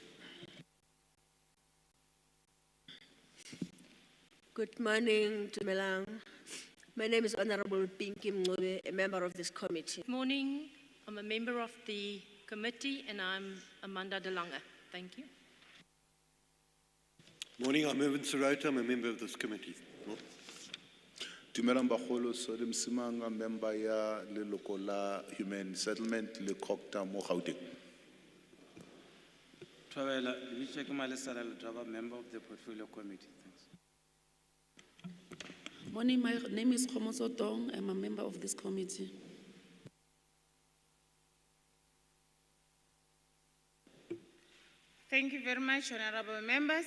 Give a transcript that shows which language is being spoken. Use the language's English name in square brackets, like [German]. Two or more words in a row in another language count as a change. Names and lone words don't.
[English] Good morning, Dumelang. My name is Honorable Pinky Mncube, a member of this committee. Morning, I'm a member of the committee and I'm Amanda De Lange. Thank you. Morning, I'm Irvin Sarota, I'm a member of this committee. [Tswana] Dumelang bagolo, Sodi Msimanga, member ya leloko la Human Settlement le CoGTA mo Gauteng. [Northern Sotho] Thabela, Vitshe ke Malesela Letaba, [English] member of the Portfolio Committee. Thanks. Morning, my name is Khomoso Tong. I'm a member of this committee. Thank you very much, honorable members.